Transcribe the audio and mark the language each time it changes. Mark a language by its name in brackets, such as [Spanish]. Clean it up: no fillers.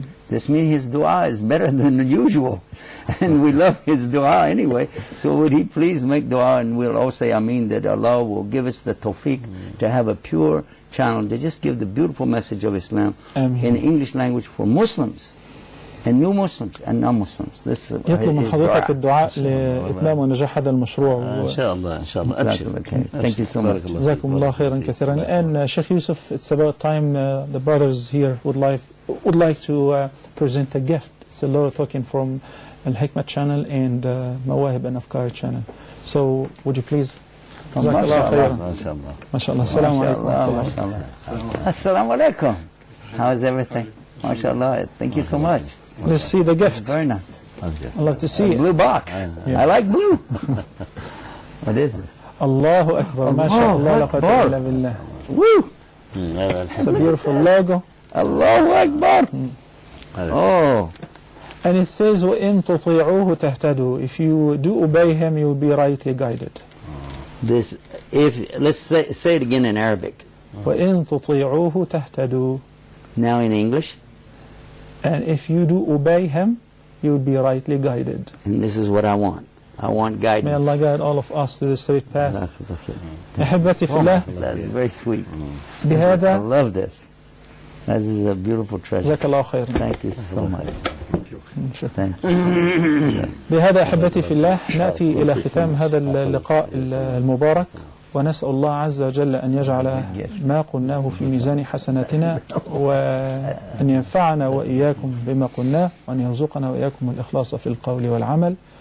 [English] This means his dua is better than usual, and we love his dua anyway. So would he please make dua, and we'll all say Ameen that Allah will give us the tawfiq to have a pure channel to just give the beautiful message of Islam in English language for Muslims and new Muslims and non-Muslims. This is [Arabic] يطلب من حضرتك الدعاء لإتمام ونجاح هذا المشروع. إن شاء الله إن شاء الله. [English] Thank you so much. [Arabic] جزاكم الله خيرا كثيرا. الآن [English] شيخ يوسف, it's about time the brothers here would like to present a gift. It's a lot of talking from Al-Hikmah channel and Mawahib and Afkar channel. So would you please? MashaAllah. Assalamu alaikum. Assalamu alaikum. How is everything? MashaAllah. Thank you so much. Let's see the gift. Very nice. I'd love to see it. Blue box. I like blue. What is it? Allahu Akbar. MashaAllah. Woo! It's a beautiful logo. Allahu Akbar. Oh. And it says, [Arabic] وَإِن تُطِيعُوهُ تَهْتَدُوا. [English] If you do obey him, you'll be rightly guided. This, if, let's say it again in Arabic. [Arabic] وَإِن تُطِيعُوهُ تَهْتَدُوا. [English] Now in English. And if you do obey him, you'll be rightly guided. And this is what I want. I want guidance. May Allah guide all of us to the straight path. [Arabic] أحبتي في الله. [English] That's very sweet. [Arabic] بهذا. [English] I love this. This is a beautiful treasure. [Arabic] جزاك الله خير. [English] Thank you so much. [Arabic] بهذا أحبتي في الله نأتي إلى ختام هذا اللقاء المبارك، ونسأل الله عز وجل أن يجعل ما قلناه في ميزان حسناتنا، وأن ينفعنا وإياكم بما قلناه، وأن يرزقنا وإياكم الإخلاص في القول والعمل.